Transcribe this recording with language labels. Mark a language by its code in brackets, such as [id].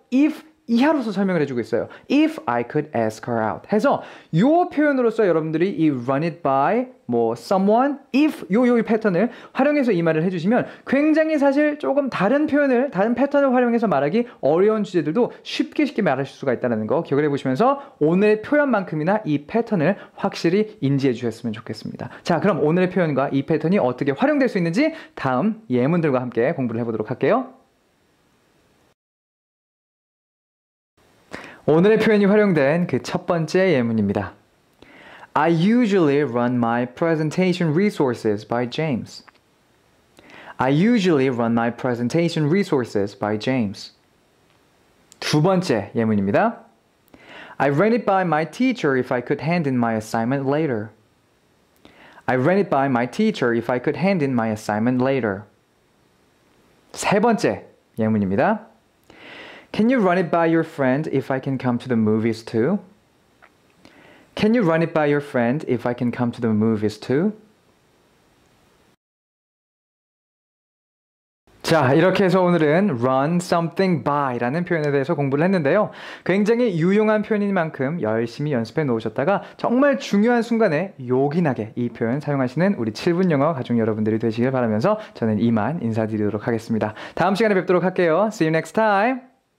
[ko] If 이하로서 설명을 해주고 있어요. If I could ask her out 해서 이 표현으로서 여러분들이 이 run it by 뭐 someone, if 요 패턴을 활용해서 이 말을 해주시면 굉장히 사실 조금 다른 표현을 다른 패턴을 활용해서 말하기 어려운 주제들도 쉽게 말하실 수가 있다는 거 기억을 해보시면서 오늘의 표현만큼이나 이 패턴을 확실히 인지해 주셨으면 좋겠습니다. 자, 그럼 오늘의 표현과 이 패턴이 어떻게 활용될 수 있는지 다음 예문들과 함께 공부를 해보도록 할게요. 오늘의 표현이 활용된 그 첫 번째 예문입니다. [en] I usually run my presentation resources by James. I usually run my presentation resources by James. [ko] 두 번째 예문입니다. [en] I ran it by my teacher if I could hand in my assignment later. I ran it by my teacher if I could hand in my assignment later. [ko] 세 번째 예문입니다. [en] Can you run it by your friend if I can come to the movies too? Can you run it by your friend if I can come to the movies too? [ko] 자, 이렇게 해서 오늘은 run something by라는 표현에 대해서 공부를 했는데요. 굉장히 유용한 표현인 만큼 열심히 연습해 놓으셨다가 정말 중요한 순간에 요긴하게 이 표현 사용하시는 우리 7분 영어 가족 여러분들이 되시길 바라면서 저는 이만 인사드리도록 하겠습니다. 다음 시간에 뵙도록 할게요. See you next time.